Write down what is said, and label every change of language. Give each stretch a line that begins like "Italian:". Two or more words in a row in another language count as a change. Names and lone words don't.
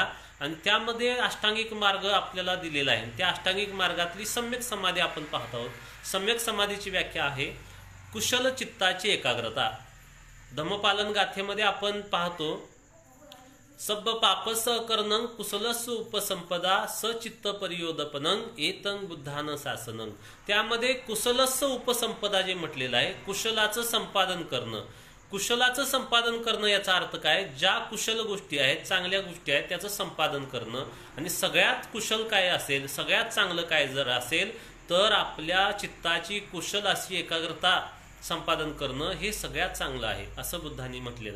Marathi: आणि त्यामध्ये अष्टांगिक मार्ग आपल्याला दिलेला आहे. त्या अष्टांगिक मार्गातली सम्यक समाधी आपण पाहत आहोत. सम्यक समाधीची व्याख्या आहे कुशल चित्ताची एकाग्रता. धम्मपालन गाथेमध्ये आपण पाहतो
Pali: सब पापस करणं कुशलस उपसंपदा सचित्त परियोदपनं एतं बुद्धानं शासनं.
Marathi: त्यामध्ये
Pali: कुशलस उपसंपदा
Marathi: जे म्हटलेलं आहे, कुशलाचं संपादन करणं. कुशलाचं संपादन करणं याचा अर्थ काय, ज्या कुशल गोष्टी आहेत, चांगल्या गोष्टी आहेत त्याचं संपादन करणं. आणि सगळ्यात कुशल काय असेल, सगळ्यात चांगलं काय जर असेल तर आपल्या चित्ताची कुशल अशी एकाग्रता संपादन करणं हे सगळ्यात चांगलं आहे असं बुद्धांनी म्हटलेलं आहे.